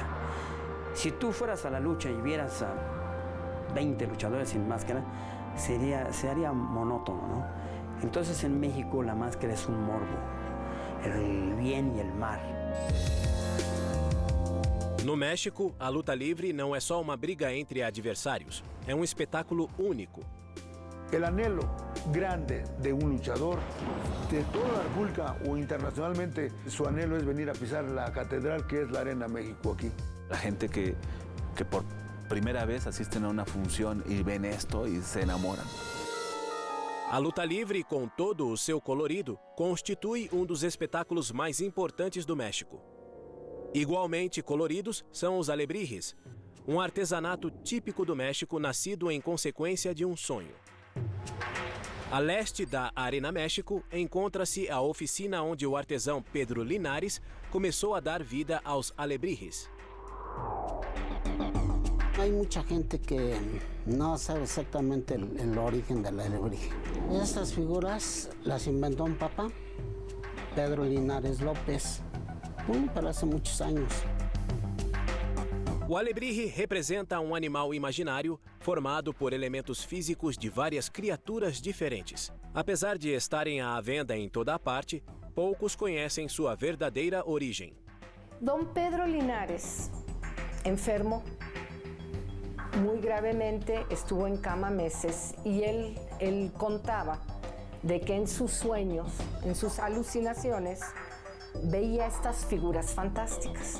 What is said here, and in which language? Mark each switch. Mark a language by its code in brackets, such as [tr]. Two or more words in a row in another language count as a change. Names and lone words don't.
[es] Si tú fueras a la lucha y vieras a 20 luchadores sin máscara, se haría monótono, ¿no? Entonces, en México, la máscara es un morbo, el bien y el mal. [pt] No México, a luta livre não é só uma briga entre adversários, é espetáculo único. [es] El anhelo grande de un luchador de toda la República o internacionalmente, su anhelo es venir a pisar la catedral que es la Arena México aquí. La gente que por primera vez asisten a una función y ven esto y se enamoran. [pt] A luta livre, com todo o seu colorido, constitui dos espetáculos mais importantes do México. Igualmente coloridos são os alebrijes, artesanato típico do México nascido em consequência de sonho. A leste da Arena México, encontra-se a oficina onde o artesão Pedro Linares começou a dar vida aos alebrijes. [es] Hay mucha gente que no sabe exactamente el origen del alebrije. Estas figuras las inventó un papá, Pedro Linares López, pero hace muchos años. [pt] O alebrije representa um animal imaginário formado por elementos físicos de várias criaturas diferentes. Apesar de estarem à venda em toda a parte, poucos conhecem sua verdadeira origem. [es] Don Pedro Linares, enfermo muy gravemente, estuvo en cama meses y él contaba de que en sus sueños, en sus alucinaciones, veía estas figuras fantásticas.